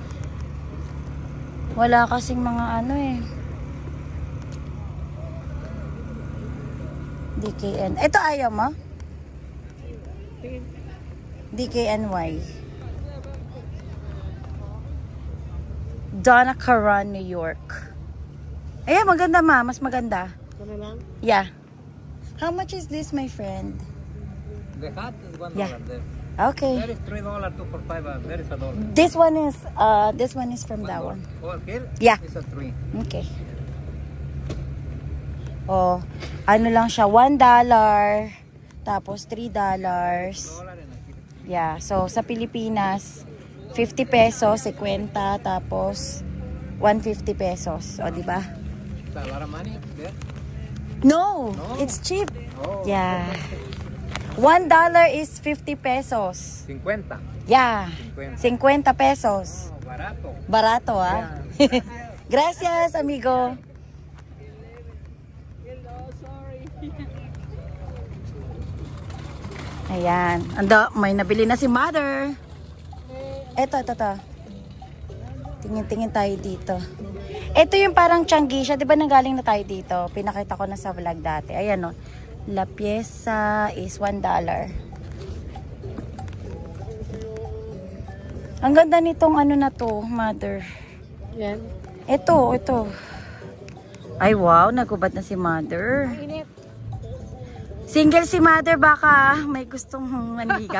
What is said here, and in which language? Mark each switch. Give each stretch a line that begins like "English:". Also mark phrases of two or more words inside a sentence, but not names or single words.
Filipino: Wala kasing mga ano eh. DKN. Ito ayaw mo? DKNY. Donna Karan, New York. Ayan, maganda ma. Mas maganda. Ito na lang.
English: Yeah. How much is this, my friend? The hat is $1 Yeah. there. Okay. There is $3, 2 for $5, there is $1. This one is from that one. Oh, here? Yeah. It's a 3.
Filipino: Okay. Oh, ano lang siya, $1. Tapos $3. Yeah, so sa Pilipinas, 50 pesos, 50, tapos 150 pesos. O, di ba?
English: It's a lot of money there. No, No. it's cheap. Oh. Yeah. $1 is 50 pesos. 50. Yeah. 50. 50 pesos.
Spanish: Oh, barato. Barato, ah. Gracias, amigo.
Filipino: Ayan. May nabili na si mother. Ito. Tingin-tingin tayo dito. Ito yung parang Changi siya. Diba nanggaling na tayo dito? Pinakita ko na sa vlog dati. Ayan o.
Spanish: La pieza
Filipino: is $1. Ang ganda nitong ano na to, mother. Yan. Ito. Ay wow, nagubad na si mother. Init. Single si mother, baka may gustong manligaw.